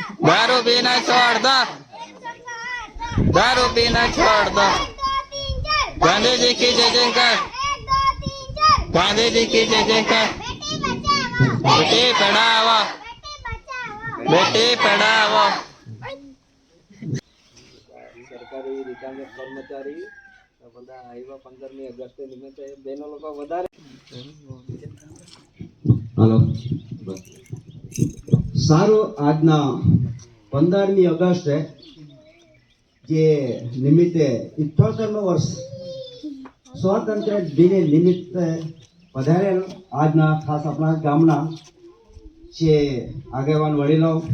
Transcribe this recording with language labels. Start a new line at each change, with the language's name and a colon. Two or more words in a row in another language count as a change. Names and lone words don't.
Hindi: दारू पीना छोड़ दो, 1 धक्का आटा, दारू पीना छोड़ दो, 1 2 3 4 गांधी जी की जय जयकार, 1 2 3 4 गांधी जी की जय जयकार। बेटी बचाओ, बेटी पढ़ाओ, बेटी बचाओ, बेटी पढ़ाओ।
Gujarati: સરકારી રિટાયર કર્મચારી બધા આવ્યા 15મી ઓગસ્ટ નિમિત્તે બેનો લોકો વધારે હાલો સારું આજના 15મી ઓગસ્ટે જે નિમિત્તે 78મું વર્ષ સ્વાતંત્ર્ય દિને નિમિત્તે પધારેલ આજના ખાસ આપણા ગામના જે આગેવાન વડીલો